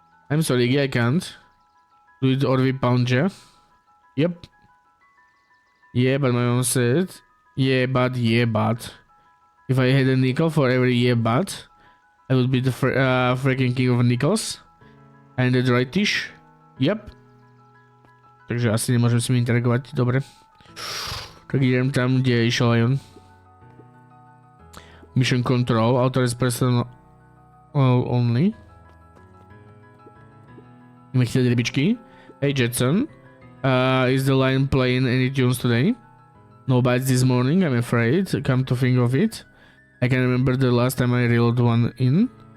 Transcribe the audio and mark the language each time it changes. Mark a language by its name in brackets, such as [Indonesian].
[English] I'm sorry, Iggy, I can't. Do it or we pound you. Yep. Yeah, but my mom said... Yeah, but... If I had a nickel for every yeah, but... I would be the freaking king of nickels. And the right dish. Yep. [Slovak] Takže asi nemôžem s ním interagovať, dobre. Tak idem tam, kde išiel aj on. [English] Mission control, authorized person only. [Slovak] Ideme chytať rybičky. [English] Hey Jetson, is the line playing any tunes today? No bites this morning, I'm afraid. Come to think of it, I can remember the last time I reeled one in.